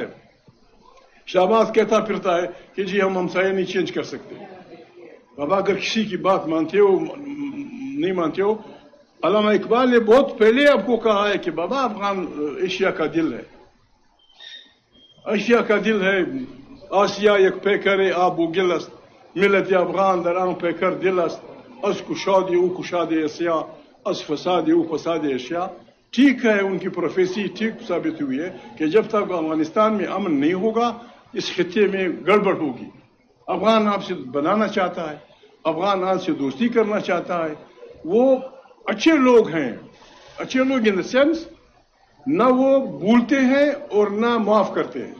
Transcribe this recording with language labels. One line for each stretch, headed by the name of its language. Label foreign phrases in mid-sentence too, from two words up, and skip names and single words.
Urdu: شہباز کہتا پھرتا ہے کہ جی ہم ہمسایہ نہیں چینج کر سکتے. اب اگر کسی کی بات مانتے ہو نہیں مانتے ہو، علامہ اقبال نے بہت پہلے آپ کو کہا ہے کہ بابا افغان ایشیا کا دل ہے، ایشیا کا دل ہے.
Persian: آسیا یک پیکر آب و گل است ملت افغان در آن پیکر دل است از کشاد او کشاد اسیا از فساد او فساد اشیا.
Urdu: ٹھیک ہے ان کی پروفیسی ٹھیک ثابت ہوئی ہے کہ جب تک افغانستان میں امن نہیں ہوگا اس خطے میں گڑبڑ ہوگی. افغان آپ سے بنانا چاہتا ہے, افغان آپ سے دوستی کرنا چاہتا ہے. وہ اچھے لوگ ہیں, اچھے لوگ
English: in the sense
Urdu: نہ وہ بھولتے ہیں اور نہ معاف کرتے ہیں.